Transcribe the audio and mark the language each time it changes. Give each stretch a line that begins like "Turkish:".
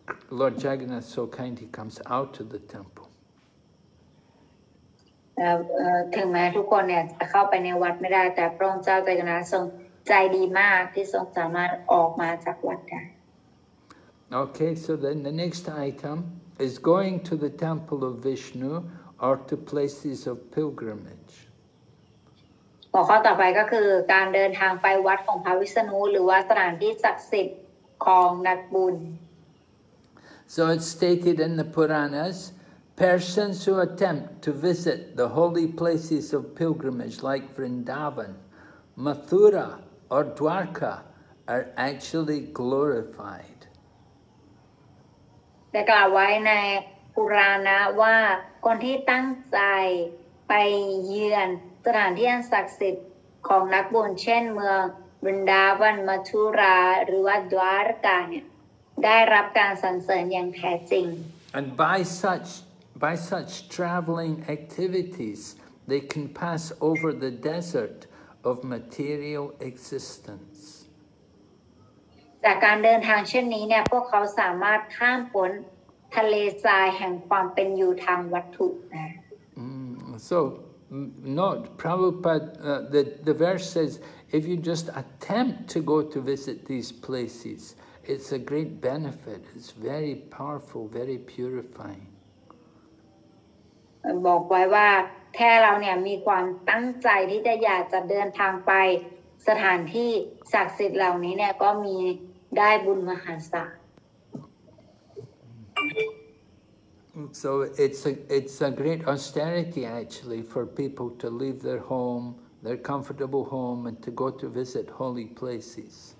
English: Lord Jagannath is so kind, he comes out of the temple.
Thai: ถึงแม้ทุกคนเนี่ยจะเข้าไปในวัดไม่ได้แต่พระองค์เจ้าจักรนาถทรงใจดีมากที่ทรงสามารถออกมาจากวัดได้
English: Okay, so then the next item is going to the temple of Vishnu or to places of pilgrimage.
Thai: หัวข้อต่อไปก็คือการเดินทางไปวัดของพระวิษณุหรือว่าสถานที่ศักดิ์สิทธิ์ของนักบุญ
English: So it's stated in the Puranas, persons who attempt to visit the holy places of pilgrimage like Vrindavan, Mathura or Dwarka are actually glorified.
Thai: ได้กล่าวไว้ในปุราณะว่าคนที่ตั้งใจไปเยือนสถานที่อันศักดิ์สิทธิ์ของนักบุญเช่นเมืองบรินดาวันมัทุราหรือว่าดวารกาเนี่ยได้รับการสรรเสริญอย่างแท้จริง
English: And by such traveling activities, they can pass over the desert of material existence.
Thai: จากการเดินทางเช่นนี้เนี่ยพวกเขาสามารถข้ามพ้นทะเลทรายแห่งความเป็นอยู่ทางวัตถุนะ
English: So note, Prabhupada, the verse says, if you just attempt to go to visit these places, it's a great benefit. It's very powerful, very purifying.
Thai: บอกไว้ว่าแค่เราเนี่ยมีความตั้งใจที่จะอยากจะเดินทางไปสถานที่ศักดิ์สิทธิ์เหล่านี้เนี่ยก็มีได้บุญมหาศาล
English: So it's a great austerity actually for people to leave their home, their comfortable home, and to go to visit holy places.